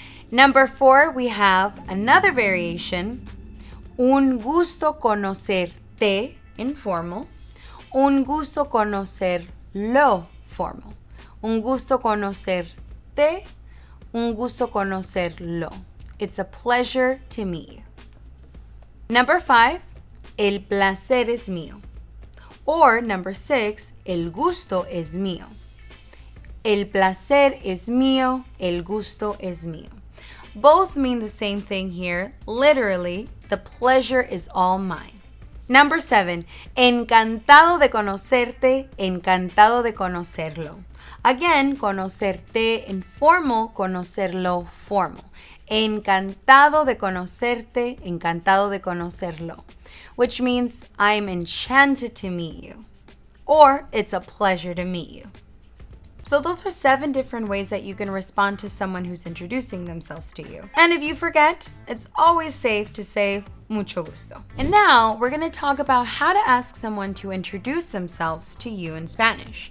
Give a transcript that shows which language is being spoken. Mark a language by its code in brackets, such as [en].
[en] Number four, we have another variation, [es] un gusto conocerte, informal. Un gusto conocerlo, formal. Un gusto conocerte, un gusto conocerlo. [en] It's a pleasure to meet you. [es] Number 5, el placer es mío. Or number 6, el gusto es mío. El placer es mío, el gusto es mío. [en] Both mean the same thing here. Literally, the pleasure is all mine. [es] Number 7, encantado de conocerte, encantado de conocerlo. Again, conocerte informal, conocerlo formal. Encantado de conocerte, encantado de conocerlo. [en] Which means I'm enchanted to meet you. Or it's a pleasure to meet you. So those are 7 different ways that you can respond to someone who's introducing themselves to you. And if you forget, it's always safe to say [es] mucho gusto. [en] And now we're going to talk about how to ask someone to introduce themselves to you in Spanish.